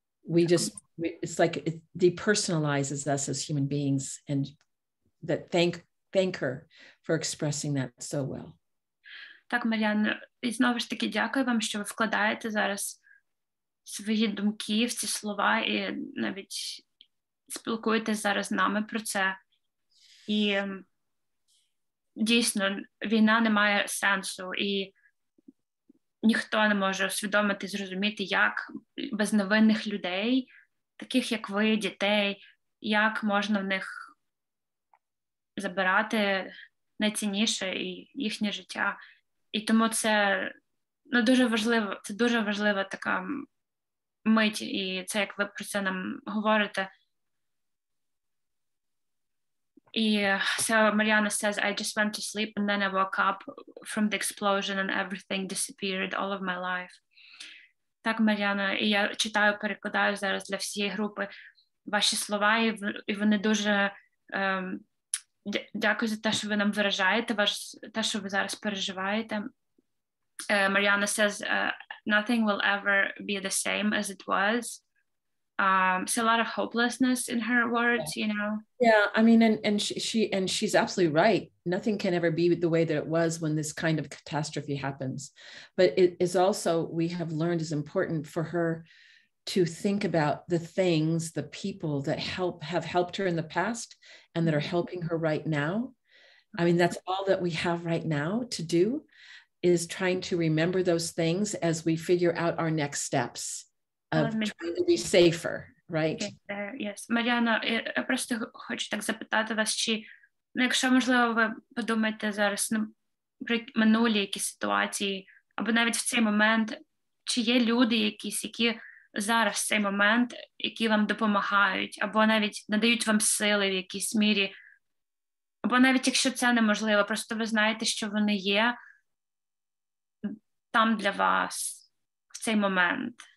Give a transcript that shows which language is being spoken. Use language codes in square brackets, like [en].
[en] It's like it depersonalizes us as human beings, and that thank her for expressing that so well. [uk] Так, Мар'ян, і знову ж таки дякую вам, що ви вкладаєте зараз свої думки в ці слова і навіть спілкуєтесь зараз з нами про це. І дійсно, війна не має сенсу, і ніхто не може усвідомити, зрозуміти, як безневинних людей, таких як ви, дітей, як можна в них забирати найцінніше і їхнє життя. І тому це дуже важливо, це дуже важлива така мить, і це як ви про це нам говорите. [en] So Mariana says, I just went to sleep and then I woke up from the explosion and everything disappeared all of my life. [uk] Так, Мар'яна, і я читаю, перекладаю зараз для всієї групи ваші слова, і вони дуже дякую за те, що ви нам виражаєте, те, що ви зараз переживаєте. [en] Mariana says, nothing will ever be the same as it was. So a lot of hopelessness in her words, Yeah, I mean, and she's absolutely right. Nothing can ever be the way that it was when this kind of catastrophe happens. But it is also, we have learned, is important for her to think about the things, the people that have helped her in the past and that are helping her right now. I mean, that's all that we have right now to do, is trying to remember those things as we figure out our next steps of trying to be safer, right? Yes. [uk] Мар'яна, я просто хочу так запитати вас, чи, якщо, можливо, ви подумаєте зараз про минулі якісь ситуації, або навіть в цей момент, чи є люди якісь, які зараз в цей момент, які вам допомагають, або навіть надають вам сили в якійсь мірі, або навіть якщо це неможливо, просто ви знаєте, що вони є там для вас в цей момент.